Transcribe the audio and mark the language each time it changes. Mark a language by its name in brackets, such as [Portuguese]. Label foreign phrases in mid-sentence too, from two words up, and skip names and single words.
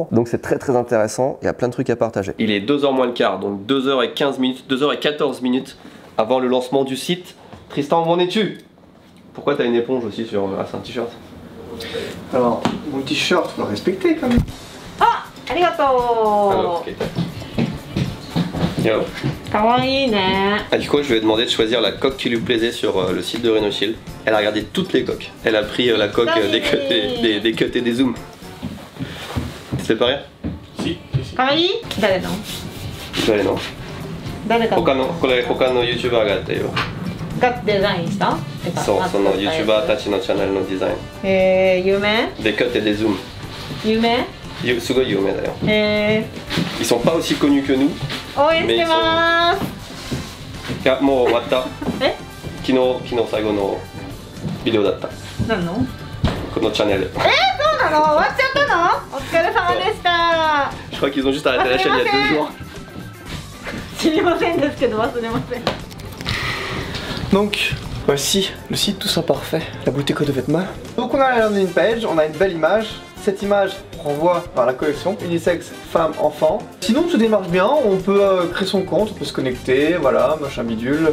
[French] Donc c'est très très intéressant, il y a plein de trucs à partager. Il est 2h moins le quart, donc 2h15 minutes, 2h14 minutes avant le lancement du site. Tristan, où en es-tu? Pourquoi t'as une éponge aussi sur un t-shirt? Alors, mon t-shirt, faut le respecter quand même. Ah, arigato. Alors, Yo. [Japanese] かわいいね。 [French] Akiko, je lui ai demandé de choisir la coque qui lui plaisait sur le site de Rhinoshield. Elle a regardé toutes les coques. Elle a pris la coque des cuts et des zooms. C'est pas rien? [Japanese] かわいい。誰の？誰の？誰か他のYouTuber がやったよ。がデザインした？そう、その YouTuber たちのチャンネルのデザイン。有名？ [French] Des cuts et des zooms. [Japanese] 有名？すごい有名だよ。Ils 応 [French] sont pas aussi connus que nous. [Japanese] 援してまーす。いや、もう終わった。え？昨日最後のビデオだった。何の？このチャンネル。そうなの？終わっちゃったの？お疲れ様でした。 [French] Je crois qu'ils ont juste arrêté la chaîne il y a 2 jours. [Japanese] 知りませんですけど忘れません。 [French] Donc, voici le site tout ça parfait, la boutique de vêtements. Donc on a la landing page, on a une belle image. Cette image renvoie vers la collection unisexe femmes enfants. Sinon tout démarche bien, on peut créer son compte, on peut se connecter, voilà, machin bidule.